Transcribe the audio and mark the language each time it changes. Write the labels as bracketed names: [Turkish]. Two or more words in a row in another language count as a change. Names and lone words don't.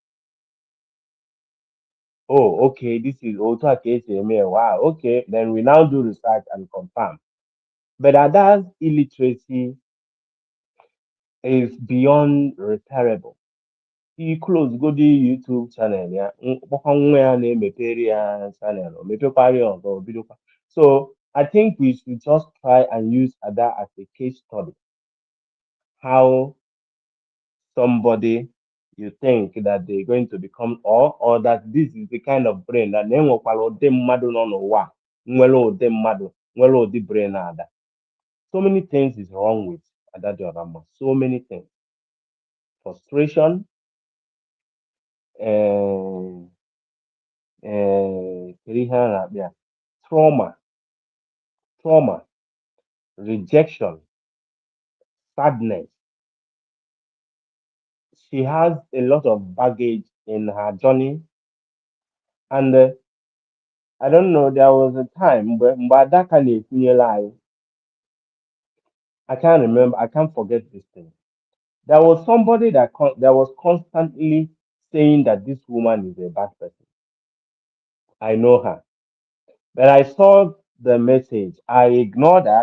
[English] Oh, okay, this is auto HTML. Wow, okay. Then we now do research and confirm. But Ada's illiteracy is beyond repairable. He close go the YouTube channel ya. [Igbo] Kpọkwa nwa ya na-emepere ya channel. O mepekwara ya ọzọ, o bidokwa. [English] So I think we should just try and use Ada as a case study. How somebody you think that they're going to become, or that this is the kind of brain that they [Igbo] nwekwara ụdị mmadụ nọ n'ụwa a, nwere ụdị mmadụ nwere ụdị brain Ada. [English] So many things is wrong with Ada Diorama. So many things. Frustration, [Igbo] kedu ihe a na-akpọ ya? [English] Trauma, rejection, sadness. She has a lot of baggage in her journey, and I don't know. There was a time when Ada [Igbo] ka na-ekwunyere anyị. [English] I can't remember. I can't forget this thing. There was somebody that was constantly saying that this woman is a bad person. I know her, but I saw the message. I ignored that.